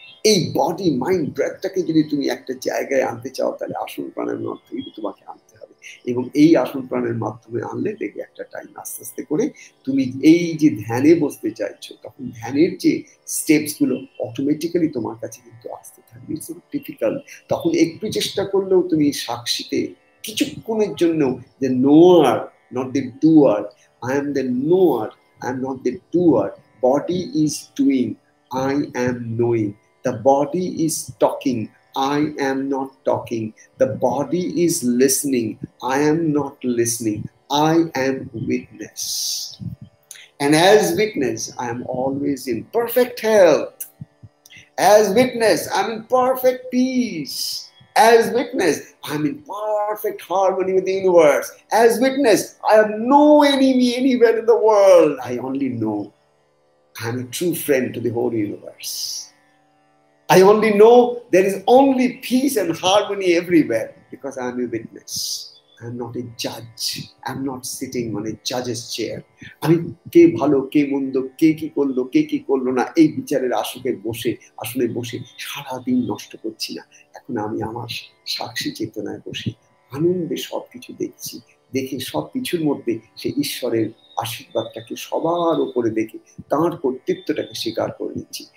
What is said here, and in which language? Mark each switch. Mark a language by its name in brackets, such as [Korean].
[Bangla] এই body mind ব্রেথটাকে যদি তুমি একটা জায়গায় আনতে চাও, তাহলে আসন প্রাণায়ামের মাধ্যমে তোমাকে আনতে হবে। এবং এই আসন প্রাণের মাধ্যমে আনলে দেখবে একটা টাইম আস্তে আস্তে করে তুমি এই যে ধ্যানে বসতে চাইছো, তখন ধ্যানের যে স্টেপস গুলো অটোমেটিক্যালি তোমার কাছে কিন্তু আসতে থাকবে। [English] It's not difficult. [Bangla] তখন একটু চেষ্টা করলেও তুমি সাক্ষীতে কিছুক্ষণের জন্য, [English] the knower, not the doer. I am the knower, I am not the doer. Body is doing, I am knowing. The body is talking, I am not talking. The body is listening, I am not listening. I am witness. And as witness, I am always in perfect health. As witness, I'm in perfect peace. As witness, I'm in perfect harmony with the universe. As witness, I have no enemy anywhere in the world. I only know I'm a true friend to the whole universe. I only know there is only peace and harmony everywhere because I'm a witness. I'm not a judge. I'm not sitting on a judge's chair. [Bangla] আমি কে ভালো কে মন্দ, কে কি করলো কে কি করলো না, এই বিচারের আসলে বসে সারাদিন নষ্ট করছি না। এখন আমি আমার সাক্ষী চেতনায় বসে আনন্দে সবকিছু দেখছি, দেখে সবকিছুর মধ্যে সে ঈশ্বরের আশীর্বাদটাকে সবার উপরে দেখে তাঁর কর্তৃত্বটাকে স্বীকার করে নিচ্ছি।